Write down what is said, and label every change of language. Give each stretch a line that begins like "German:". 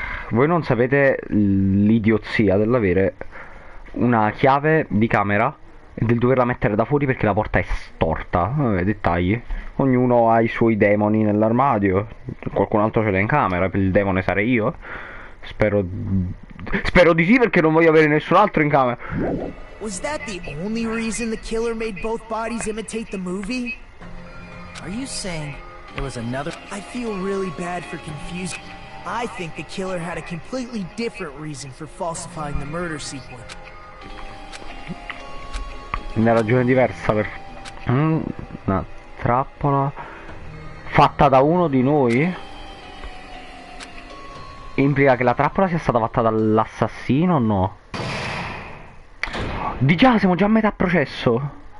Italian: Voi non sapete l'idiozia dell'avere una chiave di camera e del doverla mettere da fuori perché la porta è storta. Dettagli. Ognuno ha i suoi demoni nell'armadio. Qualcun altro ce l'ha in camera. Il demone sarei io. Spero di sì, perché non voglio avere nessun altro in camera.
English: Was that the only reason the killer made both bodies imitate the movie? Are you saying there was another... I feel really bad for confusing. I think the killer had a completely different reason for falsifying the murder sequence.
Italian: Una ragione diversa per... una trappola fatta da uno di noi? Implica che la trappola sia stata fatta dall'assassino o no? Di già, siamo già a metà processo.